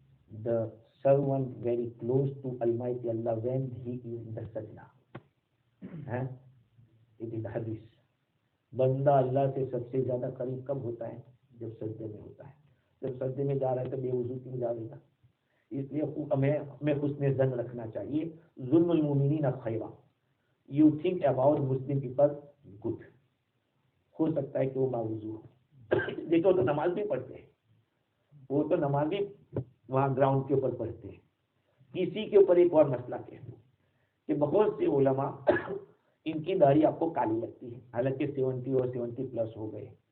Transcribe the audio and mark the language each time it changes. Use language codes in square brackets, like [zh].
[en] The servant very close to Almighty Allah when he is in the sajda. It is hadith. [ur] بندہ اللہ سے سب سے زیادہ قریب کب ہوتا ہے؟ جب سجدے میں ہوتا ہے. جب سجدے میں جا رہا ہے تو بے وضو کیوں جا رہا؟ اس لیے ہمیں حسن ظن رکھنا چاہیے. [ar] ظن المؤمنین خیرا. [en] You think about Muslim people good. [ur] ہو سکتا ہے کہ وہ باوضو ہو. دیکھو تو نماز بھی پڑھتے ہیں، وہ تو نماز بھی وہاں گراؤنڈ کے اوپر پڑھتے ہیں. کسی کے اوپر ایک اور مسئلہ کہہ دوں کہ بہت سے علماء ان کی داڑھی آپ کو کالی لگتی ہے، حالانکہ 70 اور 70+ ہو گئے.